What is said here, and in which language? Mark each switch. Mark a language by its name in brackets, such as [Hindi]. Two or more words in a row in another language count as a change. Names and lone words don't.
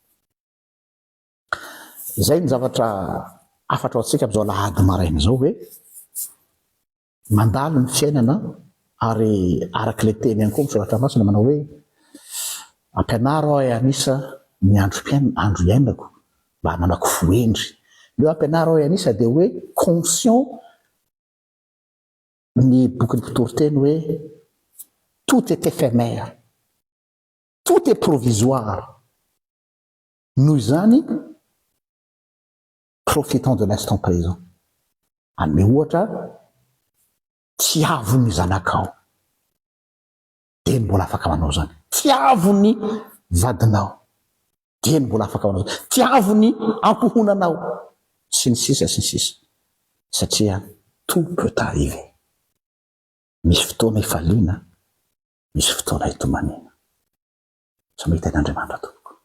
[Malagasy] zay ny zavatra afatra ao atsika am'izao lahady maraina zao hoe mandalo ny fiainana ary araky le teny ihany koa misoratra masina manao hoe ampianaro aho anisa ny andro iainako mba manako foendry leo ampianaro aho anisa dia hoe conscient ny bokyny mpitoriteny hoe [French] tout est éphémère tout est provisoire [Malagasy] noho izany [French] profitons de l'instant présent [Malagasy] anome ohatra tiavo ny zanakao dia ny mbola afaka manao zany tiavo ny vadinao dia ny mbola afaka manao zany tiavo ny ampohonanao sy ny sisa satria [French] tout peut arriver [Malagasy] misy fotoana ifaliana misy fotoana hitomanina sa mahita an'Andriamanitra to